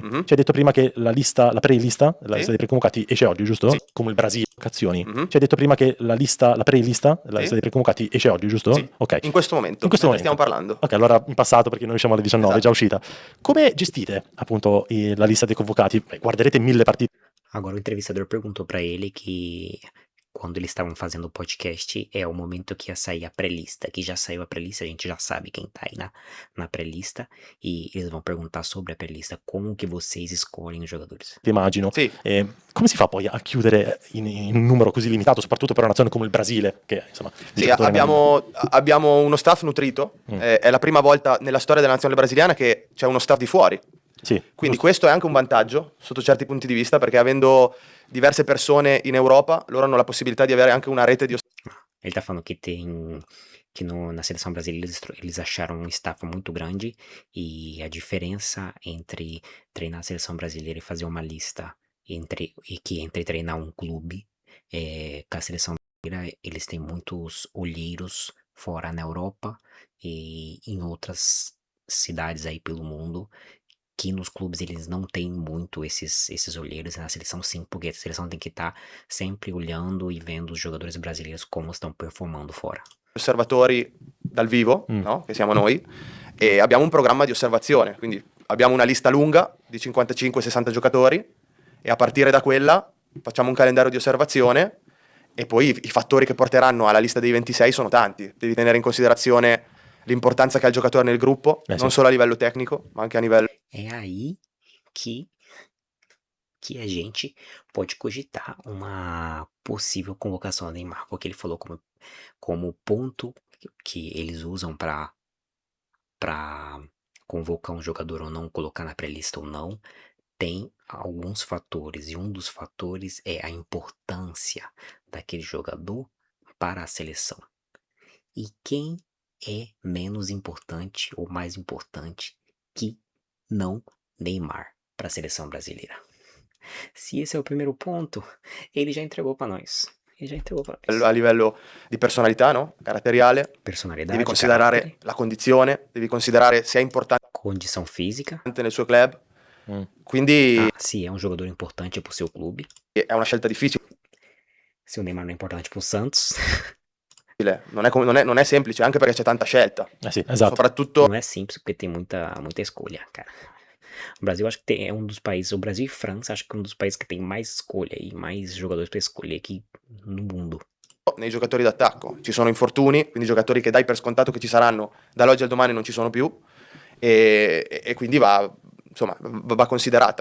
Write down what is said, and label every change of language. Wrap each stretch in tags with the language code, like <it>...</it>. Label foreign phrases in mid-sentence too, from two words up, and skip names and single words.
<it>Ci hai detto prima che la pre-lista, la lista dei preconvocati esce oggi, giusto? Sì. Come il Brasile, vocazioni. Ci hai detto prima che la pre-lista, la lista dei preconvocati esce oggi, giusto? Sì. Ok. In questo momento, In questo mentre momento. stiamo parlando. Ok, allora in passato perché noi usciamo alle 19, è già Esatto. uscita. Come gestite appunto la lista dei convocati? Beh, guarderete 1000 partite.</it> <pt>Agora o entrevistador perguntou pra ele que quando eles estavam fazendo o podcast é o momento que ia sair a pré-lista, que já saiu a pré-lista, a gente já sabe quem tá aí na pré-lista, e eles vão perguntar sobre a pré-lista, como que vocês escolhem os jogadores.</pt> <it>Immagino. Sì. Come si fa poi a chiudere in un numero così limitato, soprattutto per una nazione come il Brasile, che insomma... Sì, giocatori abbiamo uno staff nutrito, è la prima volta nella storia della nazionale brasiliana che c'è uno staff di fuori. Sì, Quindi giusto. questo è anche un vantaggio sotto certi punti di vista, perché avendo diverse persone in Europa, loro hanno la possibilità di avere anche una rete di</it> <pt>Ele tá falando que na seleção brasileira eles acharam um staff muito grande, e a diferença entre treinar a seleção brasileira e fazer uma lista entre treinar um clube, com a seleção brasileira eles têm muitos olheiros fora na Europa e em outras cidades aí pelo mundo, que nos clubes eles não têm muito esses olheiros, e na seleção sim, porque a seleção tem que estar sempre olhando e vendo os jogadores brasileiros como estão performando fora.</pt> <it>osservatori dal vivo, no? Che siamo noi, e abbiamo un programma di osservazione, quindi abbiamo una lista lunga di 55-60 giocatori e a partire da quella facciamo un calendario di osservazione, e poi i fattori che porteranno alla lista dei 26 sono tanti. Devi tenere in considerazione l'importanza che ha il giocatore nel gruppo, non solo a livello tecnico, ma anche a livello...</it> <pt>É aí que a gente pode cogitar uma possível convocação do Neymar, porque ele falou como ponto que eles usam para convocar um jogador ou não, colocar na pré-lista ou não, tem alguns fatores, e um dos fatores é a importância daquele jogador para a seleção. E quem é menos importante ou mais importante que não Neymar para a seleção brasileira? Se esse é o primeiro ponto, ele já entregou para nós. Ele já entregou para nós.</pt> <it>A livello di personalità, no? Caratteriale,</it> <pt>Personalidade,</pt> <it>devi considerare carattere, la condizione, devi considerare se è importante</it> <pt>condição física.</pt> <it>nel suo club, quindi</it> <pt>Se é um jogador importante pro seu clube.</pt> <it>è una scelta difficile,</it> <pt>Se o Neymar não é importante pro Santos,</pt> <it>non è semplice, anche perché c'è tanta scelta, Sì, esatto. soprattutto</it> <pt>não é simples porque tem muita escolha, cara. O Brasil acho que é um dos países, o Brasil e França acho que é um dos países que tem mais escolha e mais jogadores para escolher aqui no mundo.</pt> <it>nei giocatori d'attacco ci sono infortuni, quindi giocatori che dai per scontato che ci saranno, dall'oggi al domani non ci sono più, e quindi va considerata.</it>